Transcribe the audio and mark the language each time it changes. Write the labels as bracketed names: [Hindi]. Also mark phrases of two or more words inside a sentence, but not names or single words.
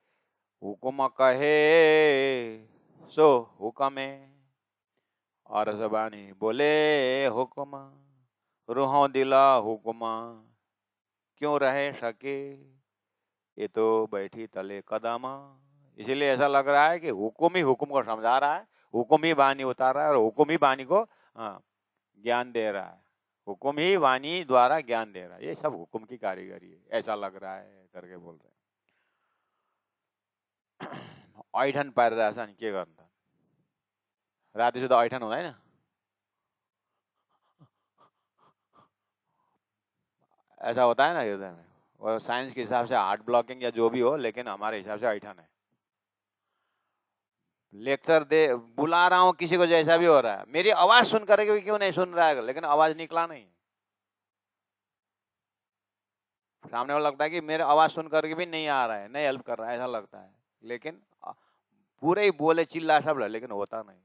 [Hindi] हुकुम कहे सो हुक्म और जबानी बोले हुक्म, रूहों दिला हुक्म क्यों रहे सके, ये तो बैठी तले कदम। इसीलिए ऐसा लग रहा है कि हुक्म ही हुक्म को समझा रहा है, हुक्म ही वाणी उतार रहा है, और हुक्म ही वाणी को ज्ञान दे रहा है, हुक्म ही वाणी द्वारा ज्ञान दे रहा है। ये सब हुक्म की कारीगरी है, ऐसा लग रहा है करके बोल रहे हैं। [Nepali] ऐठन पारिरहेछ नि के गर्नु त, राति सुधा ऐठन हुँदैन, [Hindi] ऐसा होता है ना हृदय में। और साइंस के हिसाब से [English] heart blocking [Hindi] या जो भी हो, लेकिन हमारे हिसाब से ऐठन है। लेक्चर दे बुला रहा हूं किसी को, जैसा भी हो रहा है, मेरी आवाज सुन करके भी क्यों नहीं सुन रहा है, लेकिन आवाज निकला नहीं, सामने वाला लगता है कि मेरे आवाज सुन करके भी नहीं आ रहा है, नहीं हेल्प कर रहा है, ऐसा लगता है, लेकिन पूरे ही बोले चिल्ला सब, लेकिन होता नहीं।